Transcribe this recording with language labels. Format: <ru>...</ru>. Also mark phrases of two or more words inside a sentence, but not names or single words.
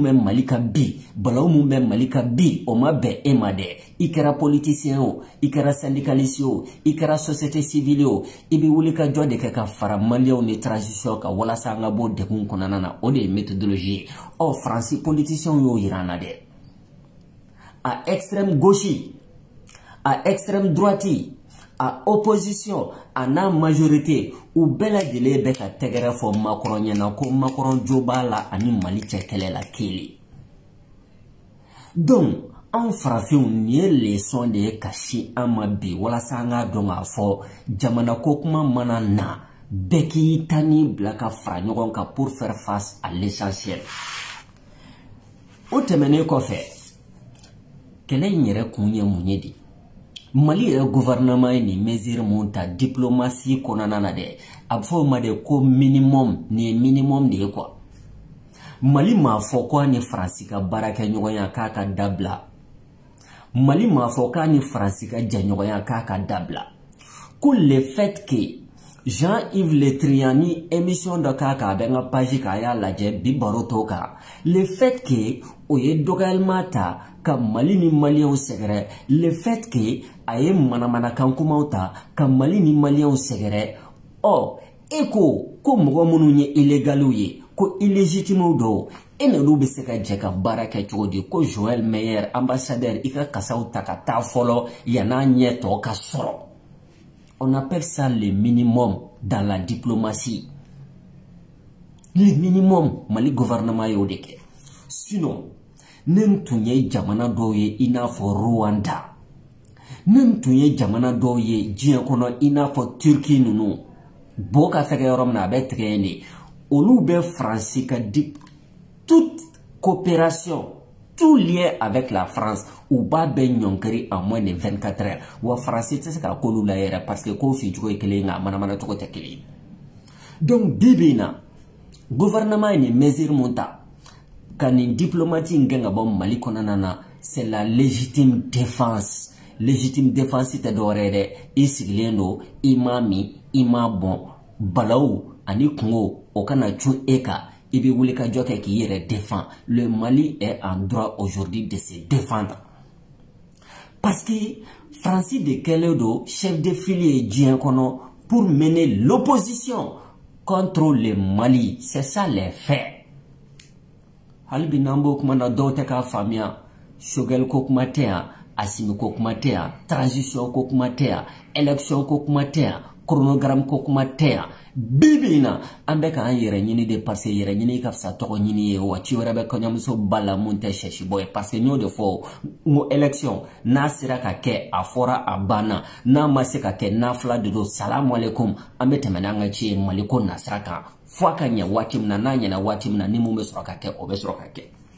<bm>bɛ Mali ka bi balawu mun bɛ Mali ka bi o ma bɛn e ma dɛ i kɛra politicien o i kɛra syndicaliste o i kɛra</bm> <fr>société civile</fr> <bm>o i bɛ wulikajɔ de kɛ ka fara maliyɛnw ni transition kan walasa an ka bɔ degun kɔnɔna na o de ye méthodologie ye Faransi politiciens y'o yira an na dɛ</bm> <fr>à extrême gauche à extrême droite à opposition à la majorité ou</fr> <bm>bɛɛ lajɛlen bɛ ka tɛgɛrɛ fɔ Macron ɲɛna ko Macron jo b'a la ani Mali cɛ kɛlɛ la kelen donc an farafinw nin ye leçon de ye ka si an ma bi walasa an k'a dɔn k'a fɔ jamana ko kuma mana na bɛɛ k'i ta ni bila ka fara ɲɔgɔn kan</bm> <fr>pour faire face à l'essentiel</fr> <bm>o tɛmɛnen kɔfɛ kɛlɛ in yɛrɛ kun ye mun ye de Mali yɛrɛ gouvernement ye nin mesure mun ta diplomatie kɔnɔna na dɛ a bɛ fɔ o ma de ko minimum nin ye minimum de ye quoi Mali m'a fɔ ko a ni Faransi ka baarakɛɲɔgɔnya k'a ka dabila Mali m'a fɔ k'a ni Faransi ka jɛɲɔgɔnya k'a ka dabila ko</bm> <fr>le fait que</fr> <bm>Jean-Yves Le Drian ni émission dɔ k'a kan a bɛ n ka page kan a y'a lajɛ bi baro t'o kan</bm> <fr>le fait que</fr> <bm>o ye dɔgɔyalima ta ka Mali ni maliyɛnw sɛgɛrɛ</bm> <fr>le fait que</fr> <bm>a ye manamanakan kumaw ta ka Mali ni maliyɛnw sɛgɛrɛ e ko mɔgɔ minnu ye illégaliw ye ko illégitimew do e n'olu bɛ se ka jɛ ka baara kɛ cogo di ko Joël Meyer ambassadeur i ka kasaw ta ka taa fɔlɔ yan'a ɲɛ tɔ ka sɔrɔ</bm> <fr>on appelle ça le minimum dans la diplomatie le minimum</fr> <bm>Mali gouvernement y'o de kɛ sinon ne tun ye jamana dɔw ye i n'a fɔ Rwanda ne tun ye jamana dɔw ye diɲɛ kɔnɔ i n'a fɔ Turquie ninnu bo ka fɛgɛ yɔrɔ min na a bɛ tigɛ yen de olu bɛ Faransi ka</bm> <fr>toute coopération tout lien avec la France</fr> <bm>u b'a bɛ ɲɔnkiri</bm> <fr>en moins de 24 heures</fr> <bm>wa Faransi tɛ se ka k'olu la yɛrɛ</bm> <fr>parce que</fr> <bm>k'o ficogo ye kelen nka a manamana cogo tɛ kelen donc bi bi in na gouvernement ye nin mesure mun ta ka nin diplomatie in gɛn ka bɔ Mali kɔnɔna na</bm> <fr>c'est la légitime défense</fr> <bm>tɛ dɔwɛrɛ ye dɛ i sigilen do i m'a min i m'a bɔn balawu ani kungo o kana cun e kan i bɛ wulikajɔ kɛ k'i yɛrɛ défend</bm> <fr>le Mali est en droit aujourd'hui de se défendre parce que</fr> <bm>Faransi de kɛlen do</bm> <fr>chef de file</fr> <bm>ye diɲɛ kɔnɔ</bm> <fr>pour mener l'opposition contre le Mali c'est ça les faits</fr> <bm>hali bi n'an b'o kuma na dɔw tɛ k'a faamuya Choguel ko kuma tɛ yan Assimi ko kuma tɛ yan transition ko kuma tɛ yan élection ko kuma tɛ yan chronogramme ko kuma tɛ yan bibi in na an bɛ k'an yɛrɛ ɲini de</bm> <fr>parce que</fr> <bm>yɛrɛ ɲini ka fisa tɔgɔ ɲini ye wa ci wɛrɛ bɛ kɔɲɔmuso ba la mun tɛ sɛsibɔ ye</bm> <fr>parce que</fr> <bm>n y'o de fɔ n ko élection n'a sera ka kɛ a fɔra a banna n'a ma se ka kɛ n'a fila de don</bm> <ar>السلام عليكم</ar> <bm>an bɛ tɛmɛ n'an ka ci ye Mali ko nasira kan fo a ka ɲɛ waati min na n'a ɲɛna waati min na ni mun bɛ sɔrɔ ka kɛ o bɛ sɔrɔ ka kɛ</bm>